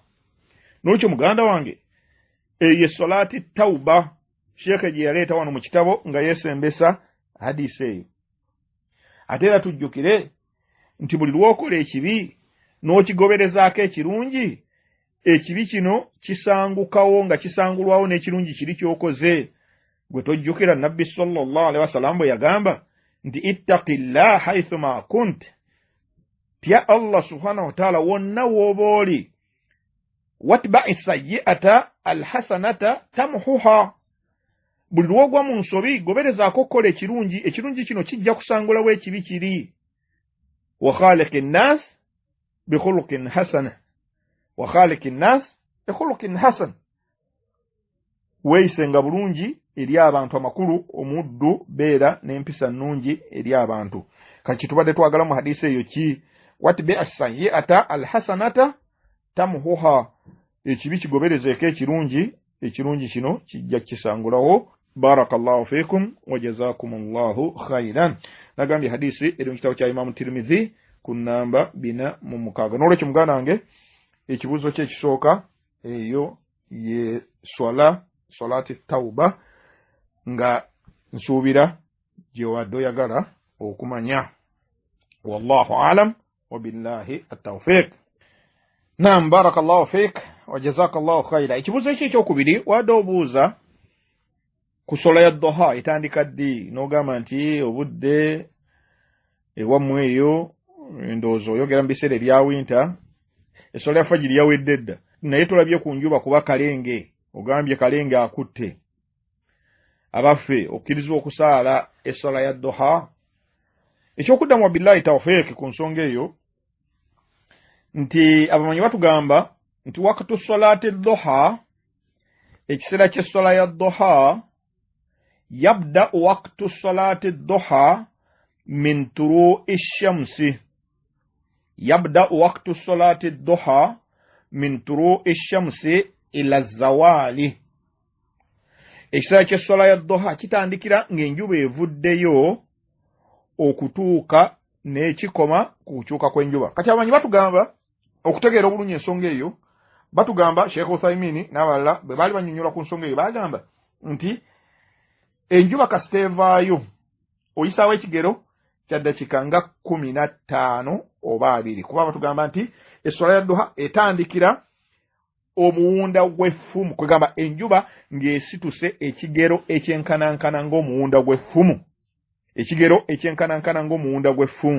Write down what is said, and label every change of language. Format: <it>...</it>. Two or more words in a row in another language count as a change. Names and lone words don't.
<lg>N'olwekyo muganda wange, eyo</lg> <ar>صلاة توبة</ar> <lg>Sheikh gye yaleeta wano mu kitabo nga yeesembesa hadisi eyo. Ate era tujjukire nti buli lw'okola ekibi n'okigoberezaako ekirungi, ekibi kino kisangukawo nga kisangulwawo n'ekirungi kiri ky'okoze. Gwe tojjukira Nabbi</lg> <ar>صلى الله عليه وسلم</ar> <lg>bwe yagamba nti</lg> <ar>اتق الله حيثما كنت,</ar> <lg>tya Allah</lg> <ar>سبحانه وتعالى</ar> <lg>wonna w'oba oli,</lg> <ar>وأتبع السيئة الحسنة تمحها,</ar> <lg>buli lw'ogwa mu nsobi goberezaako okukola ekirungi, ekirungi kino kijja kusangulawo ekibi kiri.</lg> <ar>وخالق الناس بخلق حسن وخالق الناس بخلق حسن,</ar> <lg>weeyisenga bulungi eri abantu amakulu, omuddu beera n'empisa nnungi eri abantu. Kati tubadde twagala mu hadisi eyo ki?</lg> <ar>وأتبع السيئة الحسنة تمحها,</ar> <lg>ekibi kigoberezeeko ekirungi, ekirungi kino kijja kisangulawo.</lg> <ar>بارك الله فيكم وجزاكم الله خيرا.</ar> <lg>Nagambye hadisi eri mu kitabo kya Imam Tirmidhi ku namba 406. N'olwekyo muganda wange, ekibuuzo kye ekisooka eyo ye</lg> <ar>صلاة توبة,</ar> <lg>nga nsuubira gye wadde oyagala okumanya.</lg> <ar>والله أعلم وبالله التوفيق.</ar> <lg>Naam,</lg> <ar>بارك الله فيك وجزاك الله خيرا.</ar> <lg>Ekibuuzo ekyokubiri wadde obuuza ku sola ya duha etandika ddi, n'ogamba nti obudde ewammwe eyo ndowooza oyogera mu biseera ebya winter, esola ya fajiri yawedde dda, naye tolabye ku njuba kuba kalenge, ogambye kalenge akutte. Abaffe okkirizibwa okusaala esola ya duha, ekyokuddamu</lg> <ar>وبالله التوفيق</ar> <lg>ku nsonga eyo nti abamanyi batugamba nti wakati</lg> <ar>صلاة الضحى</ar> <lg>ekiseera ky'essola ya dhuha</lg> <ar>يبدأ وقت صلاة الضحى من طلوع الشمس يبدأ وقت صلاة الضحى من طلوع الشمس إلى الزوال</ar> <lg>ekiseera ky'essola ya dhuha kitandikira ng'enjuba evuddeyo okutuuka n'ekikoma ku kukyuka kw'enjuba. Kati abamanyi batugamba okutegeera obulungi ensonga eyo batugamba Sheikh Uthaymeen n'abalala bwe baali bannyonnyola ku nsonga eyo bagamba nti enjuba kasita evaayo oyisaawo ekigero kya ddakiika nga 15 oba 2 kuba batugamba nti essola ya dhuha etandikira omuwunda gw'effumu kwegamba enjuba ng'esituse ekigero ekyenkanankana ng'omuwunda gw'effumu ekigero ekyenkanankana ng'omuwunda gw'effumu.</lg>